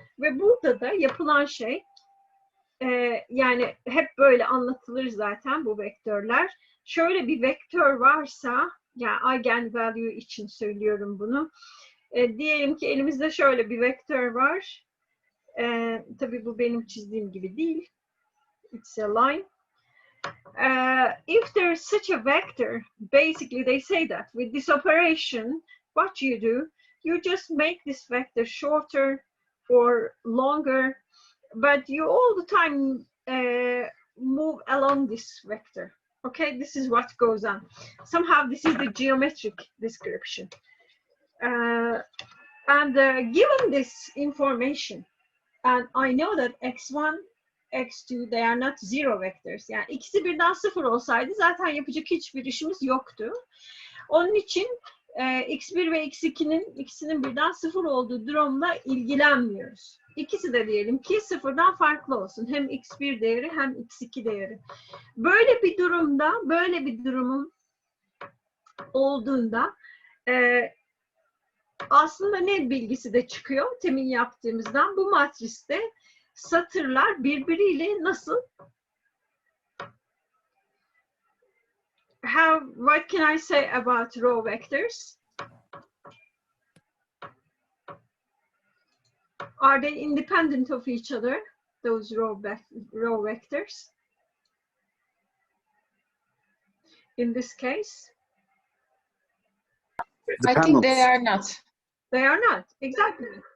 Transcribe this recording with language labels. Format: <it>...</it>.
<tr>Ve burada da yapılan şey yani hep böyle anlatılır zaten bu vektörler. Şöyle bir vektör varsa, yani eigen value için söylüyorum bunu. Diyelim ki elimizde şöyle bir vektör var. Tabii bu benim çizdiğim gibi değil.</tr> <en>It's a line. If there's such a vector, basically they say that with this operation, what you do, you just make this vector shorter or longer, but you all the time move along this vector. Okay, this is what goes on. Somehow this is the geometric description. Given this information, and I know that x1, x2, they are not zero vectors.</en> <tr>Yani ikisi birden sıfır olsaydı zaten yapacak hiçbir işimiz yoktu. Onun için x1 ve x2'nin ikisinin birden 0 olduğu durumla ilgilenmiyoruz. İkisi de diyelim ki sıfırdan farklı olsun. Hem x1 değeri hem x2 değeri. Böyle bir durumda, böyle bir durumun olduğunda aslında ne bilgisi de çıkıyor temin yaptığımızdan? Bu matriste satırlar birbiriyle nasıl</tr> <en>what can I say about row vectors? Are they independent of each other, those row vectors? In this case? I think they are not. They are not, exactly.</en>